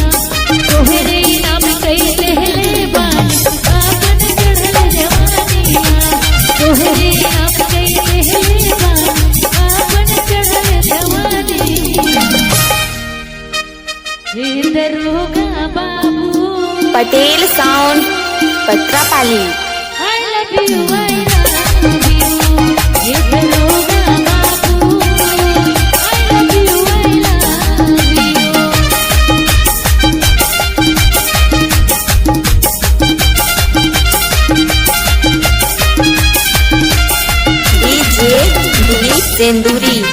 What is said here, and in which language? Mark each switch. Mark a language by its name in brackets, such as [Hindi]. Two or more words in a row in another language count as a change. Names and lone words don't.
[Bhojpuri] तोहरे नाम कई लहले बानी आपन चढ़ल जवानिया। तोहरे नाम कई लहले बानी आपन चढ़ल जवानिया। हे दरोगा बाबू पटेल साउंड पत्रापाली। [English] I love you, I love you. [Bhojpuri] ये दरोगा बाबू [English] I love you, I love you. [Bhojpuri] डीजे दिलीप सेंदूरी।